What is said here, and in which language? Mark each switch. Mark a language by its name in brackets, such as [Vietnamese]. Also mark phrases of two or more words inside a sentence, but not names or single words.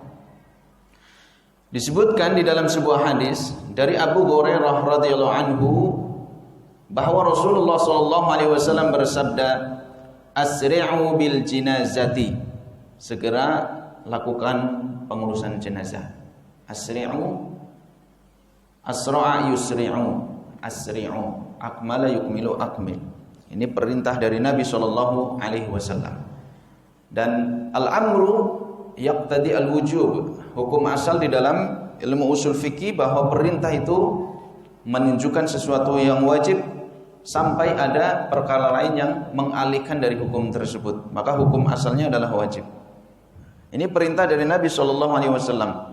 [Indonesian] Disebutkan di dalam sebuah hadis dari Abu Hurairah [Arabic] رضي الله عنه [Indonesian] bahwa Rasulullah SAW bersabda, [Arabic] "أسرعوا بالجنازة." [Indonesian] Segera lakukan pengurusan jenazah. [Arabic] أسرعوا، أسرع يسرع، أسرعوا، أكمل يكمل أكمل. [Indonesian] Ini perintah dari Nabi SAW. [Arabic] Dan الأمر يقتضي الوجوب. [Indonesian] Hukum asal di dalam ilmu usul fikih bahwa perintah itu menunjukkan sesuatu yang wajib sampai ada perkara lain yang mengalihkan dari hukum tersebut. Maka hukum asalnya adalah wajib. Ini perintah dari Nabi SAW.